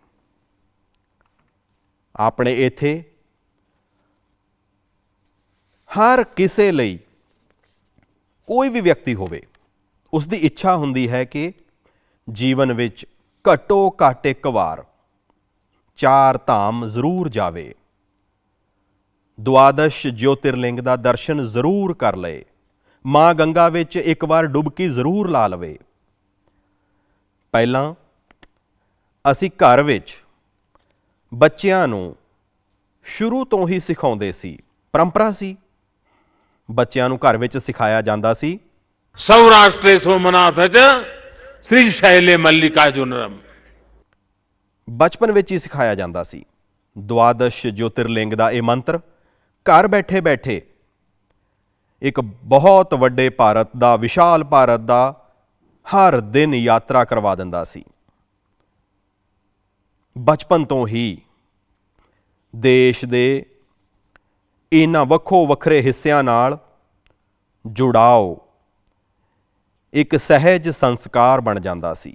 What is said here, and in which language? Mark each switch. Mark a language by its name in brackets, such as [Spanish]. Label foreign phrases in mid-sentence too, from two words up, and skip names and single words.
[Punjabi] ਆਪਣੇ ਇੱਥੇ ਹਰ ਕਿਸੇ ਲਈ, ਕੋਈ ਵੀ ਵਿਅਕਤੀ ਹੋਵੇ, ਉਸ ਦੀ ਇੱਛਾ ਹੁੰਦੀ ਹੈ ਕਿ ਜੀਵਨ ਵਿੱਚ ਘੱਟੋ ਘੱਟ ਇੱਕ ਵਾਰ ਚਾਰ ਧਾਮ ਜ਼ਰੂਰ ਜਾਵੇ, ਦੁਆਦਸ਼ ਜੋਤਿਰਲਿੰਗ ਦਾ ਦਰਸ਼ਨ ਜ਼ਰੂਰ ਕਰ ਲਏ, ਮਾਂ ਗੰਗਾ ਵਿੱਚ ਇੱਕ ਵਾਰ ਡੁਬਕੀ ਜ਼ਰੂਰ ਲਾ ਲਵੇ। ਪਹਿਲਾਂ ਅਸੀਂ ਘਰ ਵਿੱਚ ਬੱਚਿਆਂ ਨੂੰ ਸ਼ੁਰੂ ਤੋਂ ਹੀ ਸਿਖਾਉਂਦੇ ਸੀ, ਪਰੰਪਰਾ ਸੀ, ਬੱਚਿਆਂ ਨੂੰ ਘਰ ਵਿੱਚ ਸਿਖਾਇਆ ਜਾਂਦਾ ਸੀ, [Sanskrit] सौराष्ट्रे सोमनाथ च श्रीशैले मल्लिकार्जुनम। [Punjabi] ਬਚਪਨ ਵਿੱਚ ਹੀ ਸਿਖਾਇਆ ਜਾਂਦਾ ਸੀ। ਦੁਆਦਸ਼ ਜੋਤਿਰਲਿੰਗ ਦਾ ਇਹ ਮੰਤਰ ਘਰ ਬੈਠੇ ਬੈਠੇ ਇੱਕ ਬਹੁਤ ਵੱਡੇ ਭਾਰਤ ਦਾ, ਵਿਸ਼ਾਲ ਭਾਰਤ ਦਾ ਹਰ ਦਿਨ ਯਾਤਰਾ ਕਰਵਾ ਦਿੰਦਾ ਸੀ। ਬਚਪਨ ਤੋਂ ਹੀ ਦੇਸ਼ ਦੇ ਇਹਨਾਂ ਵੱਖੋ ਵੱਖਰੇ ਹਿੱਸਿਆਂ ਨਾਲ ਜੁੜਾਓ ਇੱਕ ਸਹਿਜ ਸੰਸਕਾਰ ਬਣ ਜਾਂਦਾ ਸੀ।